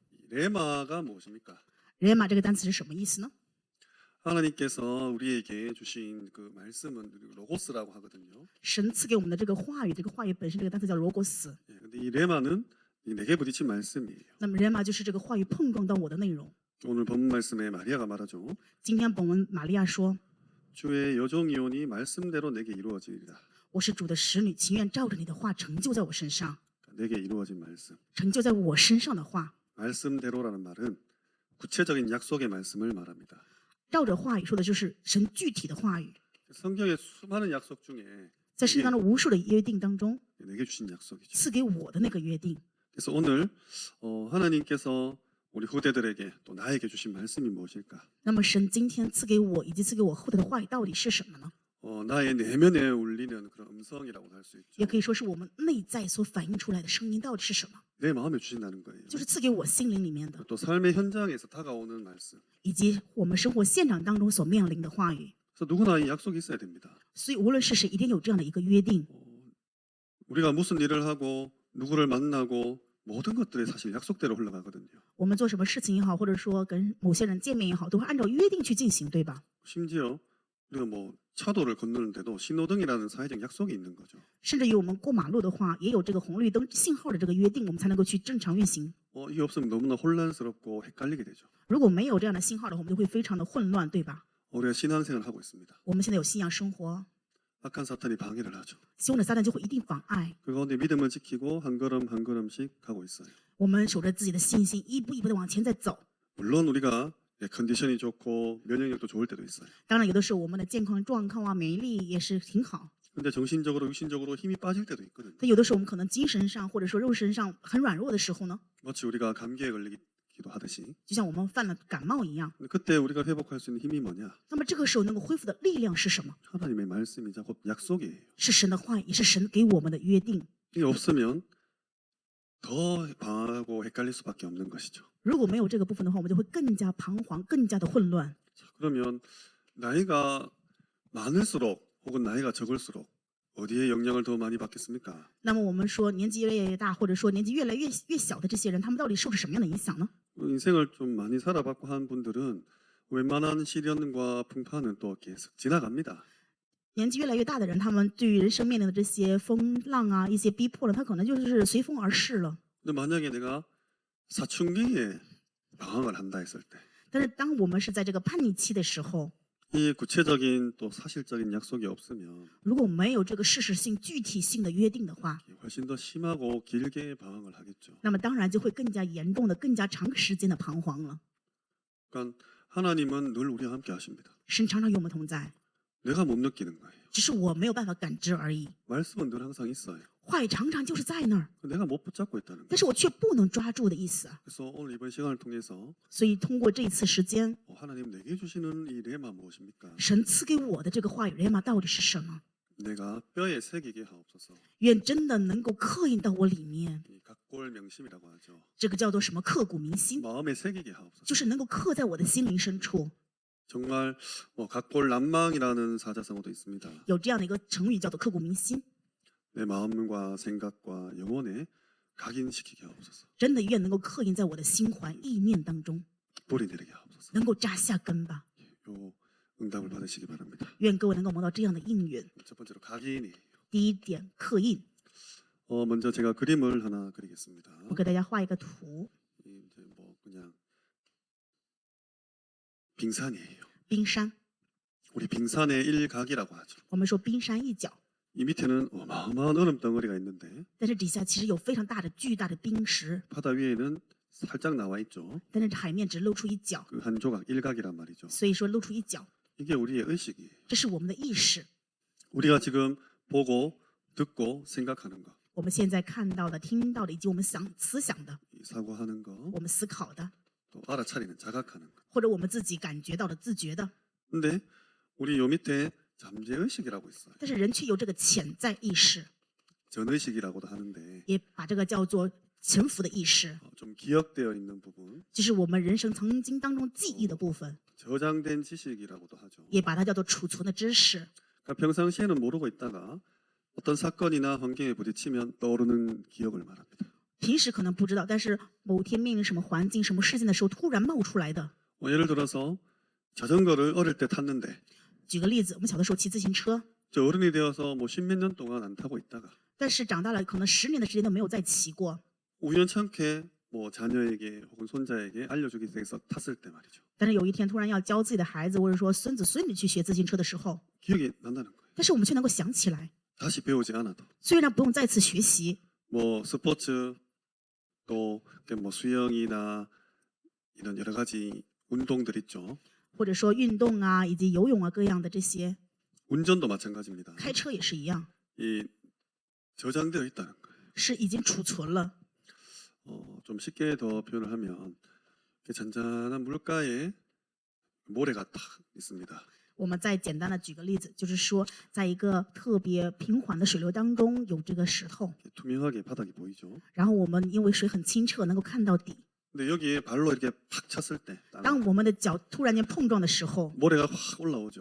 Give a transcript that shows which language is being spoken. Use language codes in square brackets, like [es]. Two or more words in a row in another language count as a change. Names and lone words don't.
[ko] 레마가 무엇입니까? [zh] 人马这个单词是什么意思呢？ [ko] 하나님께서 우리에게 주신 그 말씀은 로고스라고 하거든요. [zh] 神赐给我们的这个话语，这个话语本身这个单词叫罗果斯。 [ko] 예, 근데 이 레마는 이 내게 부딪힌 말씀이에요. [zh] 那么人马就是这个话语碰撞到我的内容。 [ko] 오늘 본문 말씀에 마리아가 말하죠. [zh] 今天本文玛利亚说 [ko] 주의 여종이오니 말씀대로 내게 이루어지리라. [zh] 我是主的使女，情愿照着你的话成就在我身上， [ko] 내게 이루어진 말씀. [zh] 成就在我身上的话。 [ko] 말씀대로라는 말은 구체적인 약속의 말씀을 말합니다. [zh] 照着话语说的就是神具体的话语， [ko] 성경의 수많은 약속 중에 [zh] 在圣经当中无数的约定当中 [ko] 내게 주신 약속이죠. [zh] 赐给我的那个约定。 [ko] 그래서 오늘 하나님께서 우리 후대들에게 또 나에게 주신 말씀이 무엇일까? [zh] 那么神今天赐给我以及赐给我后代的话语到底是什么呢？ [ko] 나의 내면에 울리는 그런 음성이라고 할 수 [zh] 也 [ko] 있죠. [zh] 可以说是我们内在所反映出来的声音到底是什么？ [ko] 내 마음에 주신다는 거예요. [zh] 就是赐给我心灵里面的， [ko] 또 삶의 현장에서 다가오는 말씀. [zh] 以及我们生活现场当中所面临的话语。 [ko] 그래서 누구나 이 약속이 있어야 됩니다. [zh] 所以无论是谁，一定有这样的一个约定。 [ko] 우리가 무슨 일을 하고 누구를 만나고 모든 것들이 사실 약속대로 흘러가거든요. [zh] 我们做什么事情也好，或者说跟某些人见面也好，都会按照约定去进行，对吧？ [ko] 심지어 우리가 뭐 차도를 건너는데도 신호등이라는 사회적 약속이 있는 거죠. [zh] 甚至于我们过马路的话，也有这个红绿灯信号的这个约定，我们才能够去正常运行。 [ko] 이게 없으면 너무나 혼란스럽고 헷갈리게 되죠. [zh] 如果没有这样的信号的话，我们就会非常的混乱，对吧？ [ko] 우리가 신앙생활을 하고 있습니다. [zh] 我们现在有信仰生活， [ko] 악한 사탄이 방해를 하죠. [zh] 凶的撒旦就会一定妨碍 [ko] 그 가운데 믿음을 지키고 한 걸음 한 걸음씩 가고 있어요. [zh] 我们，守着自己的信心，一步一步的往前在走。 [ko] 물론 우리가 컨디션이 좋고 면역력도 좋을 때도 있어요. [zh] 当然，有的时候我们的健康状况啊、免疫力也是挺好， [ko] 근데 정신적으로 육신적으로 힘이 빠질 때도 있거든요. [zh] 但有的时候我们可能精神上或者说肉身上很软弱的时候呢， [ko] 마치 우리가 감기에 걸리기도 하듯이. [zh] 就像我们犯了感冒一样。 [ko] 근데 그때 우리가 회복할 수 있는 힘이 뭐냐? [zh] 那么这个时候能够恢复的力量是什么？ [ko] 하나님의 말씀이자 곧 약속이에요. [zh] 是神的话语，也是神给我们的约定。 [ko] 이게 없으면 더 방황하고 헷갈릴 수밖에 없는 것이죠. [zh] 如果没有这个部分的话，我们就会更加彷徨，更加的混乱。 [ko] 자, 그러면 나이가 많을수록 혹은 나이가 적을수록 어디에 영향을 더 많이 받겠습니까? [zh] 那么我们说年纪越来越大，或者说年纪越来越小的这些人，他们到底受着什么样的影响呢？ [ko] 인생을 좀 많이 살아봤고 한 분들은 웬만한 시련과 풍파는 또 계속 지나갑니다. [zh] 年纪越来越大的人，他们对于人生面临的这些风浪啊、一些逼迫了，他可能就是随风而逝了。 [ko] 근데 만약에 내가 사춘기에 방황을 한다 했을 때, [zh] 但是当我们是在这个叛逆期的时候， [ko] 이 구체적인 또 사실적인 약속이 없으면 [zh] 如果没有这个事实性、具体性的约定的话， [ko] 훨씬 더 심하고 길게 방황을 하겠죠. [zh] 那么当然就会更加严重的、更加长时间的彷徨了。 [ko] 그러니까 하나님은 늘 우리와 함께 하십니다. [zh] 神常常与我们同在， [ko] 내가 못 느끼는 거예요. [zh] 只是我没有办法感知而已。 [ko] 말씀은 늘 항상 있어요. [zh] 话语常常就是在那儿， [ko] 내가 못 붙잡고 있다는 거예요. [zh] 但是我却不能抓住的意思啊。 [ko] 그래서 오늘 이번 시간을 통해서 [zh] 所以通过这一次时间， [ko] 하나님 내게 주시는 이 레마 무엇입니까? [zh] 神赐给我的这个话语레마到底是什么？ [ko] 내가 뼈에 새기게 하옵소서. [zh] 愿真的能够刻印到我里面， [ko] 이 각골 명심이라고 하죠. [zh] 这个叫做什么刻骨铭心， [ko] 마음에 새기게 하옵소서. [zh] 就是能够刻在我的心灵深处。 [ko] 정말 각골 난망이라는 사자성어도 있습니다. [zh] 有这样的一个成语叫做刻骨铭心， [ko] 내 마음과 생각과 영혼에 각인시키게 하옵소서. [zh] 真的愿能够刻印在我的心怀意念当中， [ko] 뿌리 내리게 하옵소서. [zh] 能够扎下根吧。 [ko] 요 응답을 받으시기 바랍니다. [zh] 愿各位能够蒙到这样的应允。 [ko] 첫 번째로 각인이에요. [zh] 第一点，刻印。 [ko] 먼저 제가 그림을 하나 그리겠습니다. [zh] 我给大家画一个图， [ko] 이제 뭐 그냥 빙산이에요. [zh] 冰山。 [ko] 우리 빙산의 일각이라고 하죠. [zh] 我们说冰山一角， [ko] 이 밑에는 어마어마한 얼음 덩어리가 있는데 [zh] 但是底下其实有非常大的、巨大的冰石， [ko] 바다 위에는 살짝 나와 있죠. [zh] 但是海面只露出一角， [ko] 그 한 조각 일각이란 말이죠. [zh] 所以说露出一角， [ko] 이게 우리의 의식이에요. [zh] 这是我们的意识。 [ko] 우리가 지금 보고 듣고 생각하는 거, [zh] 我们现在看到的、听到的，以及我们思想的、 [ko] 이 사고하는 거, [zh] 我们思考的， [ko] 또 알아차리는 자각하는 거. [zh] 或者我们自己感觉到的、自觉的， [ko] 근데 우리 요 밑에 잠재 의식이라고 있어요. [zh] 但是人却有这个潜在意识， [ko] 전의식이라고도 하는데 [zh] 也把这个叫做沉浮的意识， [ko] 좀 기억되어 있는 부분, [zh] 就是我们人生曾经当中记忆的部分， [ko] 저장된 지식이라고도 하죠. [zh] 也把它叫做储存的知识。 [ko] 그러니까 평상시에는 모르고 있다가 어떤 사건이나 환경에 부딪히면 떠오르는 기억을 말합니다. [zh] 平时可能不知道，但是某天面临什么环境、什么事件的时候，突然冒出来的。 [ko] 예를 들어서 자전거를 어릴 때 탔는데 [zh] 举个例子，我们小的时候骑自行车， [ko] 저 어른이 되어서 뭐 십몇 년 동안 안 타고 있다가 [zh] 但是长大了可能10年的时间都没有再骑过。 [ko] 우연찮게 뭐 자녀에게 혹은 손자에게 알려주기 위해서 탔을 때 말이죠. [zh] 但是有一天突然要教自己的孩子或者说孙子孙女去学自行车的时候， [ko] 기억이 난다는 거예요. [zh] 但是我们却能够想起来， [ko] 다시 배우지 않아도 [zh] 虽然不用再次学习， [ko] 뭐 스포츠 또 뭐 수영이나 이런 여러 가지 운동들 있죠. [zh] 或者说运动啊，以及游泳啊各样的这些， [ko] 운전도 마찬가지입니다. [zh] 开车也是一样， [ko] 이 저장되어 있다는 거예요. [zh] 是已经储存了。 [ko] 좀 쉽게 더 표현을 하면 이렇게 잔잔한 물가에 모래가 탁 있습니다. [zh] 我们再简单的举个例子，就是说，在一个特别平缓的水流当中有这个石头， [ko] 투명하게 바닥이 보이죠. [zh] 然后我们因为水很清澈，能够看到底。 [ko] 근데 여기에 발로 이렇게 팍 찼을 때 [zh] 当我们的脚突然间碰撞的时候， [ko] 모래가 확 올라오죠.